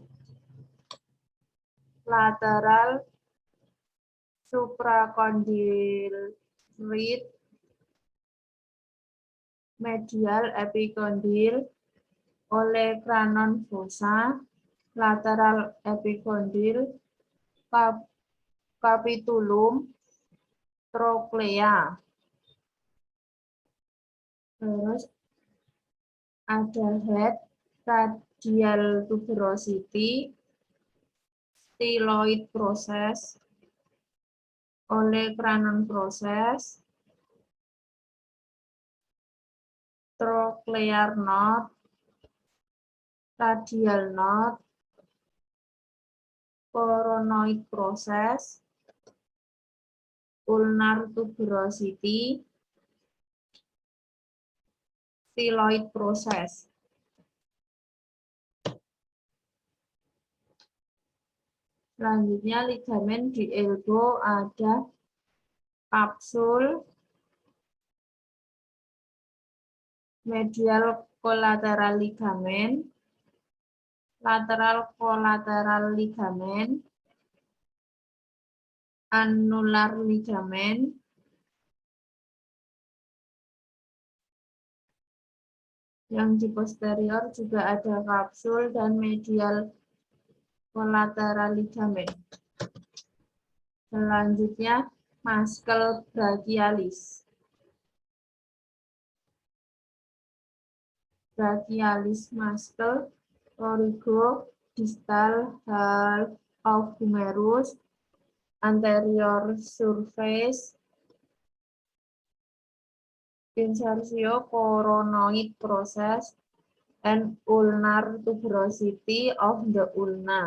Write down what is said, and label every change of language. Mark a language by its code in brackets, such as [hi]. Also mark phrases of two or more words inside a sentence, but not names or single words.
[en] lateral supracondyloid, medial epicondyle, olecranon fossa, lateral epicondyle, capitulum, trochlea. [id] Terus ada [en] head, radial tuberosity, styloid process, olecranon process, trochlear knot, radial knot, coronoid process, ulnar tuberosity, styloid process. [id] Selanjutnya [en] ligamen di elbow [id] ada kapsul, [en] medial collateral ligament, lateral collateral ligament, annular ligament, [id] yang di posterior juga ada kapsul dan [en] medial collateral ligament. Selanjutnya muscle brachialis. Brachialis muscle, origo-distal half of humerus, anterior surface, insertio coronoid process, and ulnar tuberosity of the ulna.